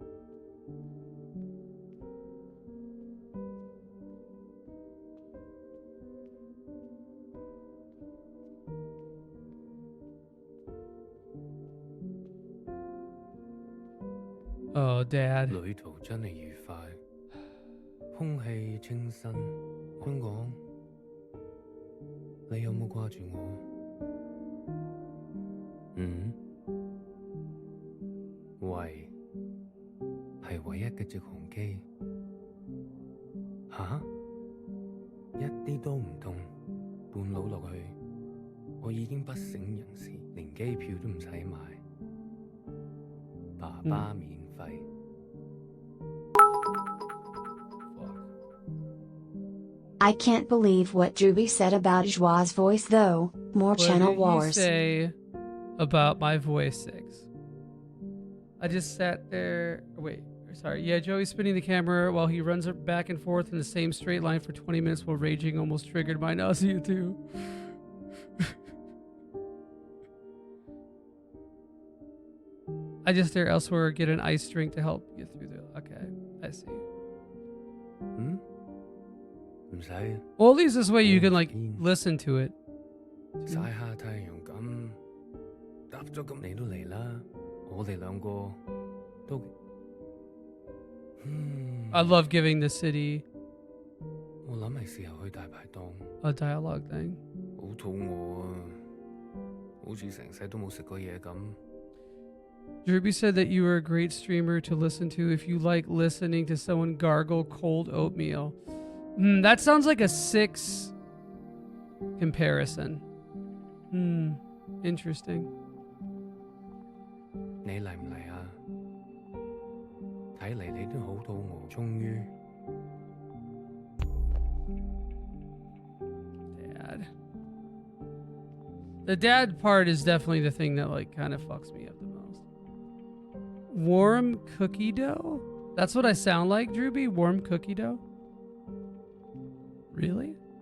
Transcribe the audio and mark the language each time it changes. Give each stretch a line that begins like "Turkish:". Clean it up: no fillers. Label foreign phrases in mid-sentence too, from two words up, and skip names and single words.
English: Oh, Dad.
Cantonese: 旅途真係愉快，空氣清新。香港，你有冇掛住我？喂，係唯一嘅直航機。吓？一啲都唔痛，半路落去，我已經不省人事，連機票都唔使買，爸爸免費。
English: I can't believe what Drewby said about Joie's voice though. More channel wars. What did you say about my voice 6? I just sat there. Wait, sorry. Yeah, Joey's spinning the camera while he runs back and forth in the same straight line for 20 minutes while raging almost triggered my nausea too. I just stare elsewhere or get an ice drink to help get through the... Okay, I see. Well, at least this way you can, like, listen to it.
Cantonese: 曬下太陽咁，搭咗咁你都嚟啦，我哋兩個都。
English: I love giving the city
Cantonese: 我諗係時候去大排檔。
English: a dialogue thing.
Cantonese: 好肚餓啊，好似成世都冇食過嘢咁。
English: Drewby said that you were a great streamer to listen to if you like listening to someone gargle cold oatmeal. That sounds like a 6 comparison. Interesting.
Cantonese: 你嚟唔嚟啊？睇嚟你都好肚餓，終於。
English: Dad. The dad part is definitely the thing that like kind of fucks me up the most. Warm cookie dough? That's what I sound like, Drewby? Warm cookie dough? Really?